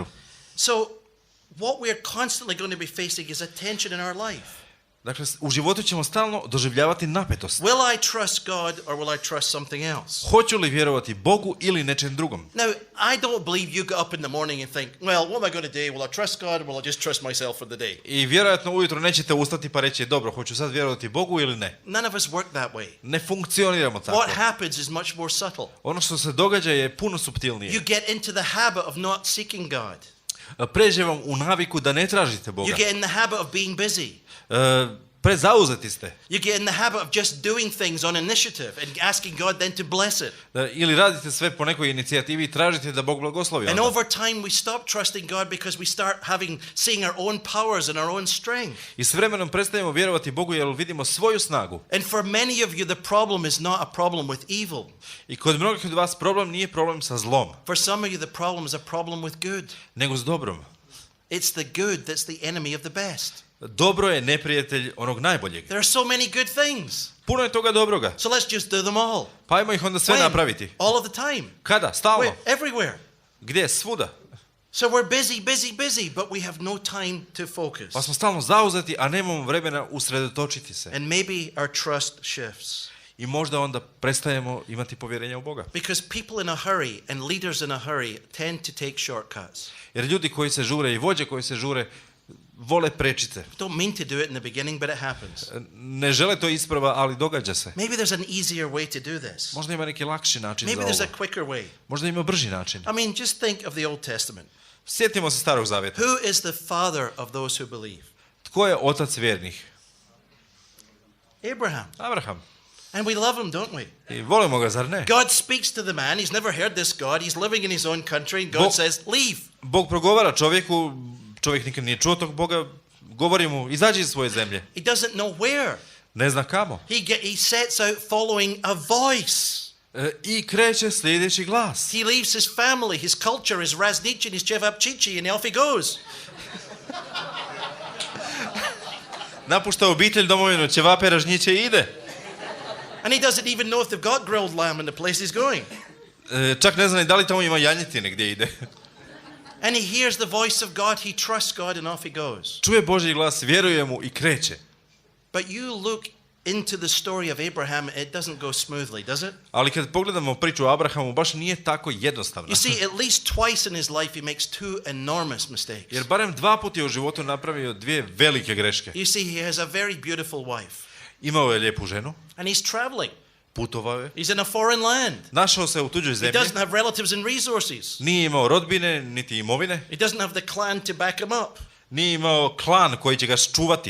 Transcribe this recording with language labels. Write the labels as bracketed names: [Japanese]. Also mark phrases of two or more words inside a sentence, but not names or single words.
[English] So, what we are constantly going to be facing is a tension in our life. [Croatian] Dakle, u životu ćemo stalno doživljavati napetost. [English] Will I trust God or will I trust something else? [Croatian] Hoću li vjerovati Bogu ili nečem drugom? [English] Now, I don't believe you get up in the morning and think, well, what am I going to do? Will I trust God or will I just trust myself for the day? [Croatian] I vjerojatno ujutro nećete ustati pa reći, dobro, hoću sad vjerovati Bogu ili ne. [English] None of us work that way. [Croatian] Ne funkcioniramo tako. [English] What happens is much more subtle. [Croatian] Ono što se događa je puno suptilnije. [English] You get into the habit of not seeking God. [Croatian] Pređe vam u naviku da ne tražite Boga. [English] You get in the habit of being busy. [Croatian] Prezauzeti ste. [English] You get in the habit of just doing things on initiative and asking God then to bless it. [Croatian] Ili radite sve po nekoj inicijativi i tražite da Bog blagoslovi. [English] And over time we stop trusting God because we start seeing our own powers and our own strength. [Croatian] I s vremenom prestajemo vjerovati Bogu jer vidimo svoju snagu. [English] And for many of you the problem is not a problem with evil. [Croatian] I kod mnogih od vas problem nije problem sa zlom. [English] For some of you the problem is a problem with good. [Croatian] Nego s dobrom. [English] It's the good that's the enemy of the best. [Croatian] Dobro je neprijatelj onog najboljeg. [English] There are so many good things. [Croatian] Puno je toga dobroga. [English] So let's just do them all. [Croatian] Pa ajmo ih onda sve napraviti. [English] All of the time. [Croatian] Kada? Stalno? [English] Everywhere. [Croatian] Gdje? Svuda. [English] So we're busy, but we have no time to focus. [Croatian] Pa smo stalno zauzeti, a nemamo vremena usredotočiti se. [English] And maybe our trust shifts. [Croatian] I možda onda prestajemo imati povjerenja u Boga. [English] Because people in a hurry and leaders in a hurry tend to take shortcuts. [Croatian] Jer ljudi koji se žure i vođe koji se žure vole prečice. [English] Don't mean to do it in the beginning, but it happens. [Croatian] Ne žele to isprava, ali događa se. [English] Maybe there's an easier way to do this. [Croatian] Možda ima neki lakši način za [English] Maybe [Croatian] ovo. [English] there's a quicker way. [Croatian] Možda ima brži način. [English] I mean, just think of the Old Testament. [Croatian] Sjetimo se Starog Zavjeta. [English] Who is the father of those who believe? [Croatian] Tko je otac vjernih? [English] Abraham. [Croatian] Abraham. [English] And we love him, don't we? [Croatian] I volimo ga, zar ne? [English] God speaks to the man. He's never heard this God. He's living in his own country. And God says, leave. [Croatian] Bog progovara čovjeku, čovjek nikad nije čuo tog Boga, govori mu, izađi iz svoje zemlje. [English] He doesn't know where. [Croatian] Ne zna kamo. [English] He sets out following a voice. [Croatian] I kreće sljedeći glas. [English] He leaves his family, his culture, his razničin, his čevapčići, and off he goes. [Croatian] Napušta obitelj, domovinu, ćevape, ražnjiće i ide. [English] And he doesn't even know if they've got grilled lamb in the place he's going. [Croatian] Čak ne zna ni da li tamo ima janjetine gdje ide. [English] And he hears the voice of God, he trusts God, and off he goes. [Croatian] Čuje Božji glas, vjeruje mu i kreće. [English] But you look into the story of Abraham, it doesn't go smoothly, does it? [Croatian] Ali kad pogledamo priču o Abrahamu, baš nije tako jednostavno. [English] You see, at least twice in his life he makes two enormous mistakes. [Croatian] Jer barem 2 puta je u životu napravio 2 velike greške. [English] You see, he has a very beautiful wife. [Croatian] Imao je lijepu ženu. [English] And he's traveling. [Croatian] Putovao je. [English] He's in a foreign land. [Croatian] Našao se u tuđoj [English] He [Croatian] zemlji. [English] doesn't have relatives and resources. [Croatian] Nije imao rodbine, niti imovine. [English] He doesn't have the clan to back him up. [Croatian] Nije imao klan koji će ga čuvati.